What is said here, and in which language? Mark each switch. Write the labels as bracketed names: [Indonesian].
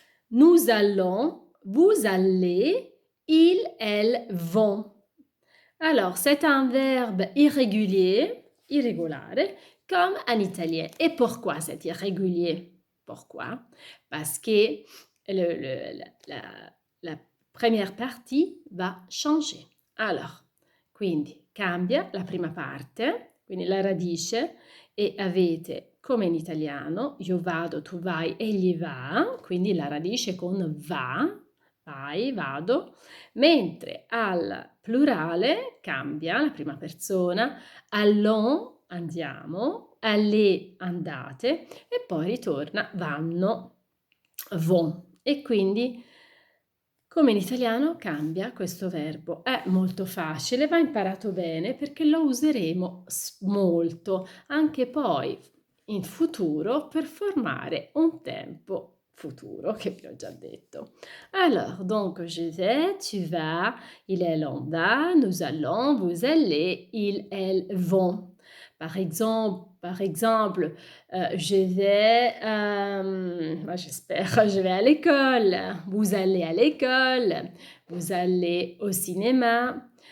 [French] Nous allons, vous allez, ils, elles vont. Alors, c'est un verbe irrégulier, irregolare, comme en italien. Et pourquoi c'est irrégulier? Pourquoi? Parce que la première partie va changer. [Italian] Alors, quindi cambia la prima parte, quindi la radice, e avete, come in italiano, io vado, tu vai, egli va, quindi la radice con va, vai, vado, mentre al plurale cambia la prima persona, allons, andiamo, allez, andate, e poi ritorna vanno, vont. E quindi come in italiano cambia questo verbo. È molto facile, va imparato bene perché lo useremo molto anche poi in futuro per formare un tempo futuro che vi ho già detto. [French] Alors, donc, je vais, tu vas, il, elle, on va, nous allons, vous allez, ils, elles vont. Par exemple, je vais, j'espère, je vais à l'école. Vous allez à l'école. Vous allez au cinéma.